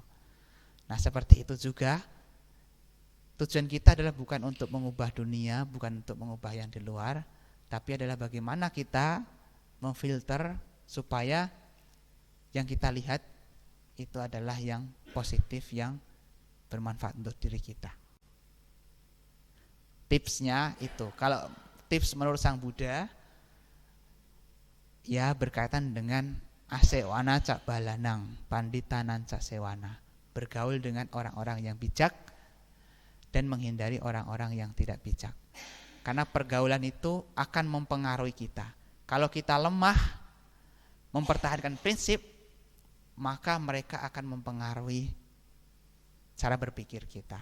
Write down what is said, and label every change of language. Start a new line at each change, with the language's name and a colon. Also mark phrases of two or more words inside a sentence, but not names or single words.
Indonesian: Nah, seperti itu juga tujuan kita adalah bukan untuk mengubah dunia, bukan untuk mengubah yang di luar, tapi adalah bagaimana kita memfilter supaya yang kita lihat itu adalah yang positif, yang bermanfaat untuk diri kita. Tipsnya itu, kalau tips menurut Sang Buddha, ya berkaitan dengan
Pali: asewana cak balanang, panditanan cak sewana,
Indonesian: bergaul dengan orang-orang yang bijak dan menghindari orang-orang yang tidak bijak. Karena pergaulan itu akan mempengaruhi kita. Kalau kita lemah mempertahankan prinsip, maka mereka akan mempengaruhi cara berpikir kita.